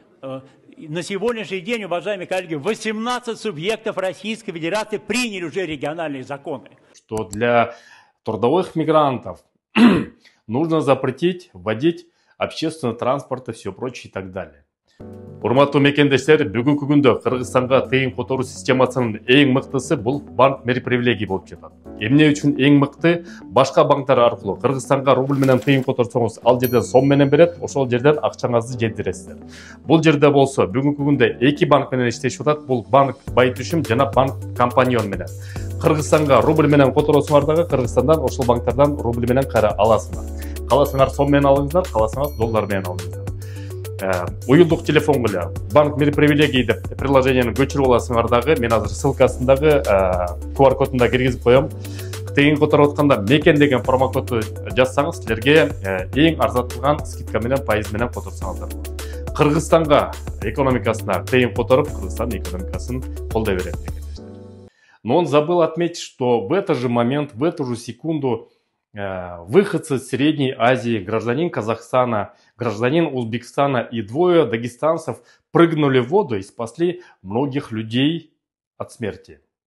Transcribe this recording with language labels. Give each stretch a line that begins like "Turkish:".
Russian: На сегодняшний день, уважаемые коллеги, 18 субъектов Российской Федерации приняли уже региональные законы. Что для трудовых мигрантов нужно запретить вводить общественный транспорт и все прочее и так далее.
Kyrgyz: Урматтуу мекендештер, бүгүнкү күндө Кыргызстанга тыйын которуу системасынын эң мыктысы бул банк мери привилегий болуп жатат. Эмне үчүн эң мыкты? Башка банктар аркылуу Кыргызстанга рубль менен тыйын которсоңуз, ал жерден сом менен берет, ошол жерден акчаңызды жеткиресиздер. Бул жерде болсо бүгүнкү күндө эки банк менен иштешип жатат. Бул банк Байтүшүм жана банк Компаньон менен. Кыргызстанга рубль менен которосуңар дагы Кыргызстандан ошол банктардан рубль менен кайра аласыңар. Каласаңар сом менен алыңыздар, каласаңар доллар менен алыңыздар. Уюлдук телефон эле банк мери привилегий деп приложениени көчүрүп аласыңар дагы. Мен азыр ссылкасындагы QR кодунда киргизип коем. Тыйын которуп атканда мекен деген промокодду жазсаңыз, силерге эң арзатылган скидка менен пайыз менен которсоңуздар болот. Кыргызстанга экономикасына тыйын которуп, Кыргызстан экономикасын колдой берет мекендештер.
Russian: Но он забыл отметить, что в этот же момент, в эту же секунду выходцы из Средней Азии, гражданин Казахстана, гражданин Узбекистана и двое дагестанцев прыгнули в воду и спасли многих людей от смерти.